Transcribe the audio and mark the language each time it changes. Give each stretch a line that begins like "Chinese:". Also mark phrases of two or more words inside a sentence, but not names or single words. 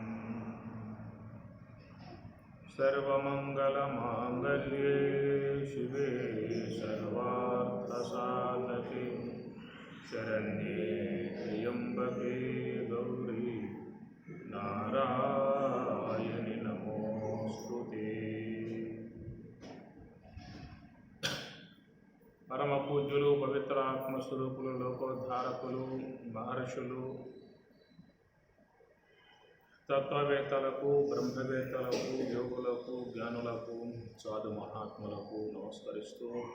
Sanskrit: सर्वमङ्गलमाङ्गल्ये शिवे सर्वार्थसाधके शरण्ये त्र्यम्बके गौरी नारायणि नमोस्तुते।
Telugu: పరమ పూజ్యులు పవిత్ర ఆత్మస్వరూపులు లోకోద్ధారకులు మహర్షులు తత్వవేత్తలకు బ్రహ్మవేత్తలకు యోగులకు జ్ఞానులకు సాధు మహాత్ములకు నమస్కరిస్తూ